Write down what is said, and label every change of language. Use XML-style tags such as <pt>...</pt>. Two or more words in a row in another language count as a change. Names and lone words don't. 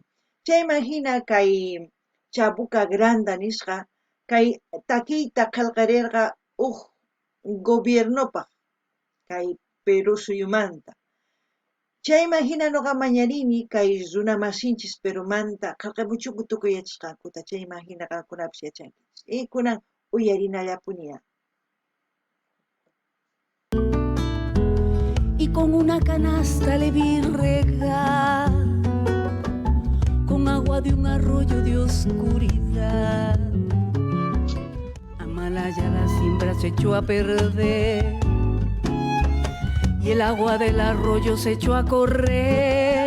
<qu>Chayman hina kay Chabuca Granda nisqa kay takiyta qillqarirqa huk gobiernopaq kay Perú suyumanta. Chayman hina noqa mañarini kay runa masinchis Perumanta qillqamuchunku tukuy yachasqankuta chayman hina qankunapis yachankichis kunan uyarinallapuña.</qu> <es>Y con una canasta le vi regar con agua de un arroyo de oscuridad. Amalaya la siembra se echó a perder y el agua del arroyo se echó a correr.</es>